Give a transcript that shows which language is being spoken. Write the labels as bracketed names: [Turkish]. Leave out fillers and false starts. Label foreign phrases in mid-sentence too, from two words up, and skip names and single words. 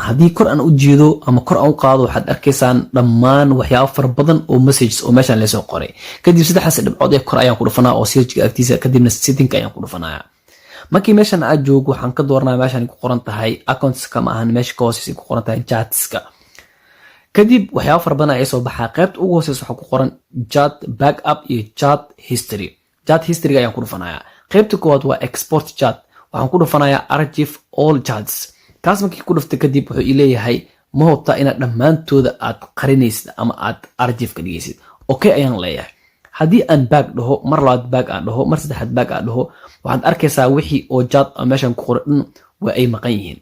[Somali] haddii kor aan u jeedo ama kor aan u qaado waxaad arkaysaan dhammaan waxyaabo fara badan oo messages oo meeshan la soo qoray. kadib saddexdaas dhibcood ee kor ayaan ku dhufanaa oo search-ga agtiisa kadibna setting ayaan ku dhufanayaa. markii meeshan aad joogo waxaan ka dooranaa meeshan ku qoran tahay accounts kama ahan meesha ka hooseysa ku qoran tahay chatska. kadib waxyaabo fara badan ayaa soo baxaa. qaybta ugu hooseysa waxaa ku qoran [English] chat backup [Somali] iyo [English] chat history. chat history [Somali] ayaan ku dhufanayaa. qaybta koowaad waa [English] export chat. [Somali] waxaan ku dhufanayaa [English] archive all chats. [Somali] kaas markii ku dhufta kadib wuxuu ii leeyahay ma hubtaa inaad dhammaantooda aad qarinaysid ama aad archive ka dhigaysid. okay ayaan leeyahay. haddii aan back dhaho mar labaad back aan dhaho mar saddexaad back aan dhaho waxaad arkaysaa wixii oo chat meeshan ku qoran waa ay maqan yihiin.